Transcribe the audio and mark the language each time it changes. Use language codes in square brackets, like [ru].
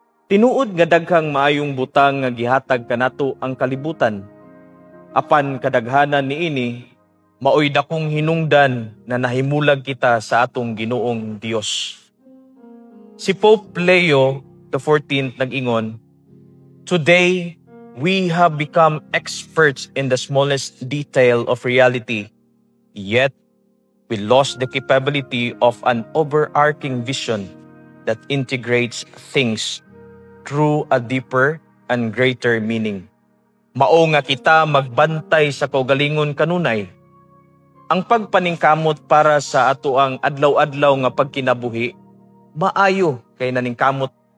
[ceb] Tinuod nga daghang maayong butang nga gihatag kanato ang kalibutan. Apan kadaghanan niini, maoy dakong hinungdan na nahimulag kita sa atong Ginoong Dios. Si Pope Leo XIV nag-ingon, [en] "Today, we have become experts in the smallest detail of reality, yet we lost the capability of an overarching vision that integrates things through a deeper and greater meaning." [ceb] Mao nga kita magbantay sa kaugalingon kanunay. Ang pagpaningkamot para sa ato ang adlaw-adlaw nga pagkinabuhi, maayo kay naningkamot.